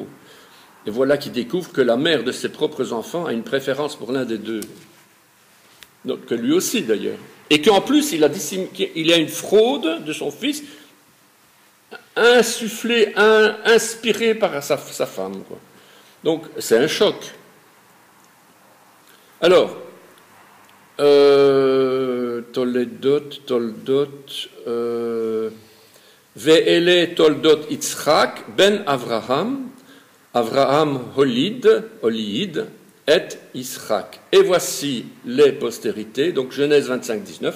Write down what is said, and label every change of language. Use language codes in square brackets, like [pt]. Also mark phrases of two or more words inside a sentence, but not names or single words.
[fr] Et voilà qu'il découvre que la mère de ses propres enfants a une préférence pour l'un des deux, donc, que lui aussi d'ailleurs. Et qu'en plus, il a une fraude de son fils, insufflée, inspirée par sa femme, quoi. Donc, c'est un choc. Alors, [he] תולדות, ואלה תולדות יצחק בן אברהם, אברהם הוליד, את יצחק. [fr] Et voici les postérités, donc Genèse 25, 19.